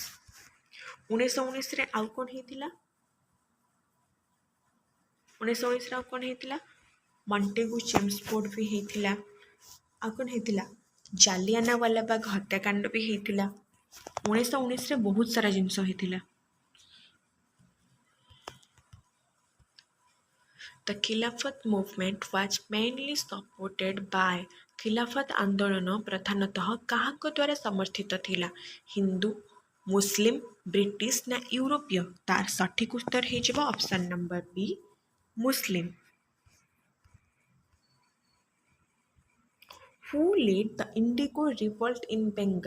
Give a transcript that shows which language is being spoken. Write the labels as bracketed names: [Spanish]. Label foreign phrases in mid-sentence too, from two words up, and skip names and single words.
[Odia] 1919ରେ ଆଉ କ'ଣ ହେଇଥିଲା? 1919ରେ ଆଉ କ'ଣ ହେଇଥିଲା? ମଣ୍ଟେଗୁ ଚେମ୍ସଫୋର୍ଡ ବି ହେଇଥିଲା। ଆଉ କ'ଣ ହେଇଥିଲା? ଜାଲିଆନାୱାଲାବାଗ ହତ୍ୟାକାଣ୍ଡ ବି ହେଇଥିଲା। 1919ରେ ବହୁତ ସାରା ଜିନିଷ ହେଇଥିଲା। [English] The Khilafat movement was mainly supported by ଖିଲାଫତ ଆନ୍ଦୋଳନ ପ୍ରଧାନତଃ କାହାଙ୍କ ଦ୍ୱାରା ସମର୍ଥିତ ଥିଲା? [Odia] ହିନ୍ଦୁ, ମୁସଲିମ, ବ୍ରିଟିଶ ନା ୟୁରୋପୀୟ? ତାର ସଠିକ୍ ଉତ୍ତର ହେଇଯିବ [English] option number B [Odia] ମୁସଲିମ। [English] Who led the Indigo revolt in Bengal?